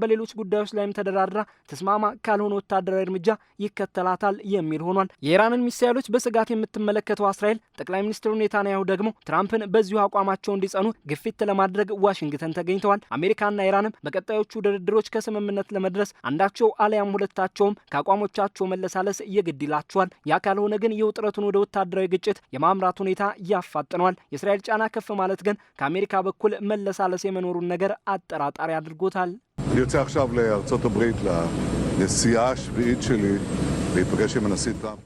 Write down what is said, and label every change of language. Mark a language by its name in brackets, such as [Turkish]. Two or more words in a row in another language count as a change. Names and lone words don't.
[Amharic] በሌሎች ጉዳዮች ላይም ተደራድራ ተስማማ ካልሆነ ወታደራዊ እርምጃ ይከተላታል የሚል ሆኗል። የኢራንን ሚሳኤሎች በስጋት የምትመለከተው እስራኤል ጠቅላይ ሚኒስትሩ ኔታንያሁ ደግሞ ትራምፕን በዚሁ አቋማቸው እንዲጸኑ ግፊት ለማድረግ ዋሽንግተን ተገኝተዋል። አሜሪካና ኢራንም በቀጣዮቹ ድርድሮች ከስምምነት ለመድረስ አንዳቸው አሊያም ሁለታቸውም ከአቋሞቻቸው መለሳለስ የግድ ይላቸዋል። ያ ካልሆነ ግን የውጥረቱን ወደ ወታደራዊ ግጭት የማምራት ሁኔታ ያፋጥነዋል። የእስራኤል ጫና ከፍ ማለት ግን ከአሜሪካ በኩል መለሳለስ የመኖሩን ነገር አጠራጣሪ አድርጎታል። [Hebrew] אני יוצא עכשיו לארצות הברית לנסיעה השביעית שלי להיפגש עם הנשיא טראמפ.